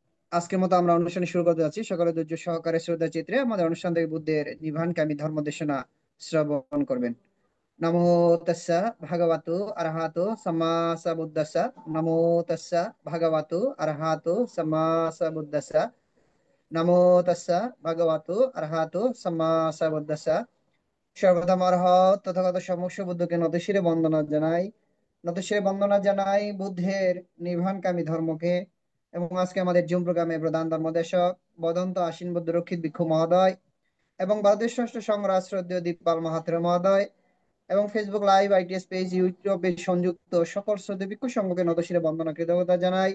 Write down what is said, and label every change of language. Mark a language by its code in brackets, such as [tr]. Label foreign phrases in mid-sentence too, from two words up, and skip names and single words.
[bn] আজকের মতো আমরা অনুষ্ঠানে শুরু করতে যাচ্ছি। সকলে ধৈর্য সহকারে শ্রদ্ধা চিত্রে আমাদের অনুষ্ঠান থেকে বুদ্ধের নির্বাণকামী ধর্ম দেশনা শ্রবণ করবেন। [pi] নমো তাস্সা ভাগবতো আরহাতো সাম্মা সাম্বুদ্দাস্সা। নমো তাস্সা ভাগবতো আরহাতো সাম্মা সাম্বুদ্দাস্সা। নমো তাস্সা ভাগবতো আরহাতো সাম্মা সাম্বুদ্দাস্সা। [bn] সর্বপ্রথম অরহৎ তথাগত সমস্ত বুদ্ধকে নতশিরে বন্দনা জানাই। নতশিরে বন্দনা জানাই বুদ্ধের নির্বাণকামী ধর্মকে। এবং আজকে আমাদের জুম প্রোগ্রামে প্রধান ধর্মদেশক বদন্ত আশ্বিন বুদ্ধ রক্ষিত ভিক্ষু মহোদয় এবং ভারতের ষষ্ঠ সংগ্রাস শ্রদ্ধেয় দীপপাল মাহাত্র মহোদয় এবং [en] Facebook live, [bn] আইটিএস পেজ, ইউটিউবে সংযুক্ত সকল শ্রদ্ধেয় ভিক্ষু সংঘকে নতশিরে বন্দনা কৃতজ্ঞতা জানাই।